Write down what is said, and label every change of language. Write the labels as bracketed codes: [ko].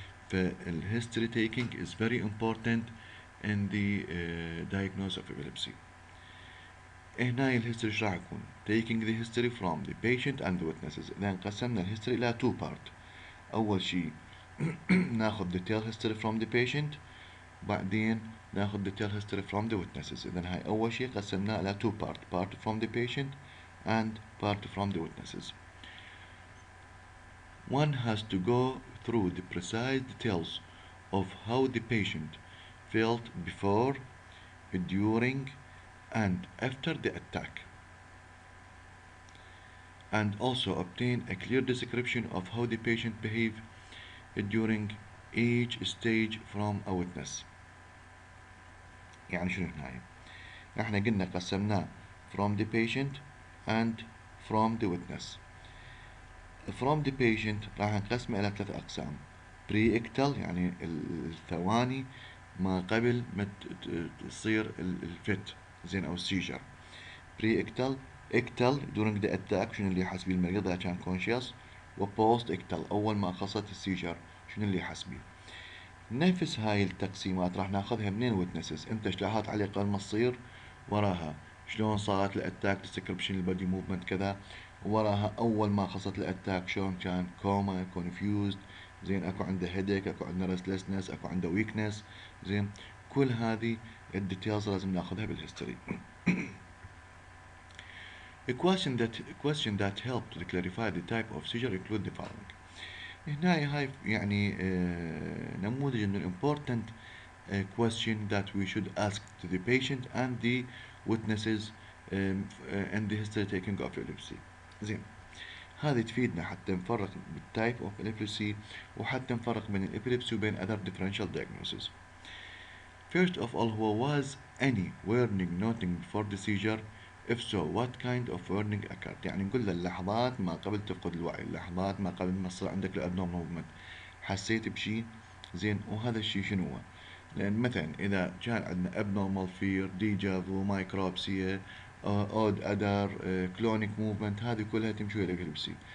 [en] فالhistory taking is very important in the diagnosis of epilepsy. [ar] هنا الهيستوري ايش راح يكون؟ [en] taking the history from the patient and the witnesses. [ar] إذا قسمنا الهيستوري إلى two part. أول شيء ناخذ [en] detailed history from the patient، [ar] بعدين ناخذ [en] detailed history from the witnesses. [ar] إذا هاي أول شيء قسمناه إلى [en] two part from the patient and part from the witnesses. One has to go through the precise details of how the patient felt before, during, and after the attack, and also obtain a clear description of how the patient behaved during each stage from a witness. [ar] يعني شنو هنا؟ احنا قلنا قسمناه [en] from the patient and from the witness. from the patient [ar] راح نقسمه إلى 3 أقسام. pre-ictal يعني الثواني ما قبل ما تصير الفت زين أو السيجر. [en] pre-ictal ictal during the attack [ar] شنو اللي يحس بيه المريض إذا كان conscious، و post-ictal أول ما خلصت السيجر شنو اللي يحس بيه. نفس هاي التقسيمات راح ناخذها من الويتنسز. انت اشتراحات عليه قبل ما تصير، وراها شلون صارت الاتاك، ديسكربشن البادي موفمنت كذا، وراها اول ما خلصت الاتاك شلون كان كوما كونفيوزد، زين اكو عنده هيديك، اكو عنده ريستلسنس، اكو عنده ويكنس، زين كل هذه الديتيلز لازم ناخذها بالهيستوري. [en] A question that help to clarify the type of seizure include the following. [ar] هنا هاي يعني نموذج من [en] important question that we should ask to the patient and the witnesses in the history taking of epilepsy. [ar] زين هذه تفيدنا حتى نفرق بال [en] type of epilepsy [ar] وحتى نفرق بين الابيليبسي وبين [en] other differential diagnoses. First of all, was any warning noting before the seizure? If so, what kind of warning occurred؟ [ar] يعني نقول له اللحظات ما قبل تفقد الوعي، اللحظات ما قبل ما يصير عندك الابنورمال موفمنت، حسيت بشيء؟ زين وهذا الشيء شنو هو؟ لأن مثلا إذا كان عندنا abnormal fear، ديجافو، مايكروبسيا، odd other، clonic movement، هذه كلها تمشي إلى epilepsy.